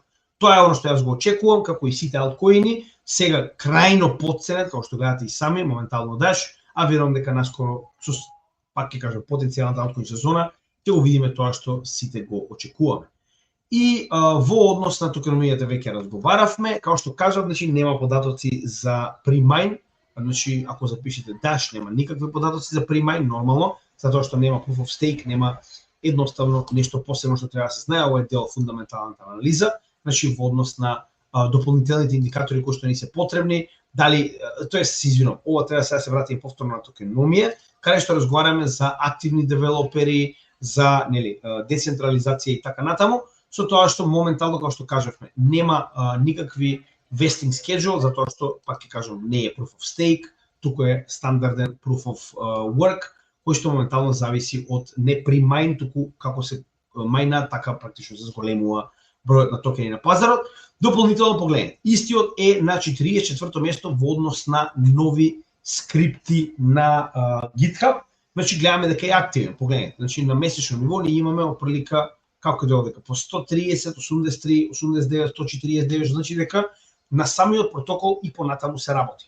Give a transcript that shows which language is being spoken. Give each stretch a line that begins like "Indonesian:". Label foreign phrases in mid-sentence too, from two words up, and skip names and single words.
Macedonian: Тоа е оно што јас го очекувам, како и сите алткоини, сега крајно подценет, како што гледате и сами, моментално Dash, а верувам дека наскоро, пак ќе кажам, потенцијалната алткоин сезона, ќе го видиме тоа што сите го очекуваме. И во однос на токеномијата веќе разговаравме, како што кажав, значи нема податоци за pre-mine, значи ако запишете Dash нема никакви податоци за pre-mine, нормално, затоа што нема
English: proof of stake,
Macedonian: нема едноставно нешто посебно што треба да се знае, ова е дел фундаменталната анализа, значи во однос на дополнителните индикатори кои што ни се потребни, дали, тоест се извинувам, ова треба сега се вратиме повторно на токеномија, каде што разговараме за активни девелопери, за децентрализација и така натаму, со тоа што моментално, како што кажавме, нема никакви
English: vesting schedule,
Macedonian: затоа што, пак ќе кажам, не е
English: proof of stake,
Macedonian: туку е стандарден
English: proof of work,
Macedonian: кој што моментално зависи од не при мајн, туку како се мајна, така практично се зголемува бројот на токени на пазарот. Дополнително погледнете, истиот е на 44-то место во однос на нови скрипти на GitHub. Значи гледаме дека е активен, погледнете. Значи на месечно ниво ние имаме оприлика како да дека по 130, 83, 89, 149, значи дека на самиот протокол и понатаму се работи.